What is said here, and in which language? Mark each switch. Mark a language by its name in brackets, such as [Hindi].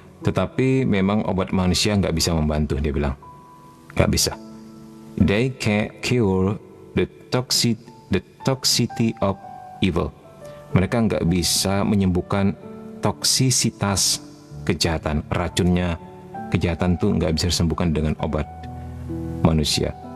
[Indonesian] Tetapi memang obat manusia nggak bisa membantu, dia bilang. Nggak bisa. [English] They can't cure the toxicity of evil. [Indonesian] Mereka nggak bisa menyembuhkan toksisitas kejahatan. Racunnya kejahatan tuh nggak bisa disembuhkan dengan obat manusia.